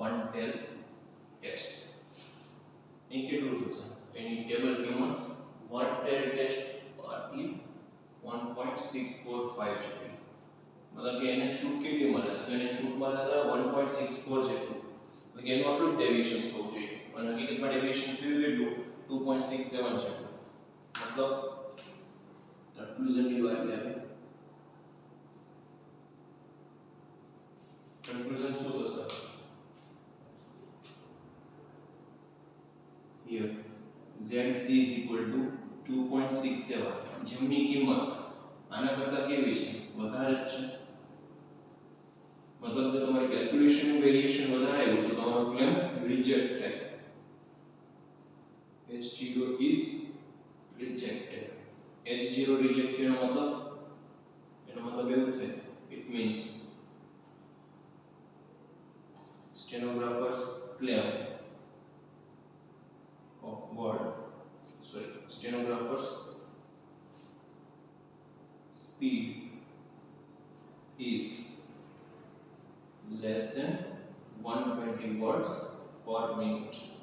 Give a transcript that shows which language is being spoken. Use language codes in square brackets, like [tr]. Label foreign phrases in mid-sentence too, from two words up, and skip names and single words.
[gu] ટેલ ટેસ્ટ અહીં કેટલું થશે એની ટેબલ કિંમત 1 ટેલ ટેસ્ટ આટલી 1.645 છે [hi] मतलब कि [gu] એને છૂટ કેટલી મળે છે તો એને છૂટ મળે છે 1.64 જેટલું એટલે કે એનું આટલું ડેવિએશન થવું જોઈએ અને હકીકતમાં ડેવિએશન થયું કેટલું 2.67 જેટલું मतलब કન્ક્લુઝનની વાત આવે કન્ક્લુઝન શું થશે [en] here zc is equal to 2.67 [gu] જેમની કિંમત આના કરતા કેવી છે વધારે જ છે [hi] मतलब जो तुम्हारी कैलकुलेशन में वेरिएशन [gu] વધારે આવ્યું તો તમારો ક્લેમ રિજેક્ટ થાય [en] H0 is rejected [gu] H0 રિજેક્ટ થયો એનો મતલબ એવું થાય [en] it means stenographers claim of stenographers speed is less than 120 words per minute.